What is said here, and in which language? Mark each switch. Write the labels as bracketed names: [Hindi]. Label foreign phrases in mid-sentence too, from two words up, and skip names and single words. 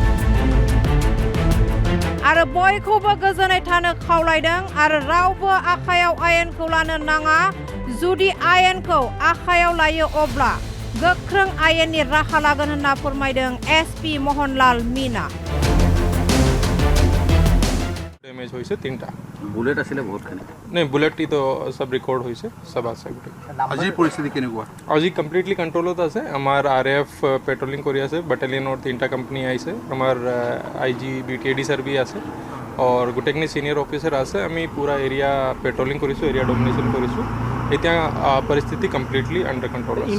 [Bodo] आरो बयखौबो गोजोनै थानो खावलायदों आरो रावबो आखायाव आयेनखौ लानो नाङा। जुदि आयेनखौ आखायाव लायो अब्ला गोख्रों आयेननि राहा लागोन होनना फोरमायदों एसपि महनलाल मीना। [Assamese] ডেমেজ হৈছে তিনটা বুলেট আছিলে বহুতখিনি নাই বুলেটটি তো সব ৰেকৰ্ড হৈছে সব আছে গোটেই আজি পৰিস্থিতি কেনেকুৱা আজি [English] completely controlত [Assamese] আছে আমাৰ [English] RF patrolling [Assamese] কৰি আছে বাটালিয়নৰ তিনটা কোম্পানী আহিছে আমাৰ আইজি বিটিএডি ছাৰ বি আছে আৰু গোটেইখিনি [English] senior officer [Assamese] আছে আমি পুৰা [English] area patrolling [Assamese] কৰিছোঁ [English] area domination [Assamese] কৰিছোঁ এতিয়া পৰিস্থিতি [English] completely under control [Assamese] আছে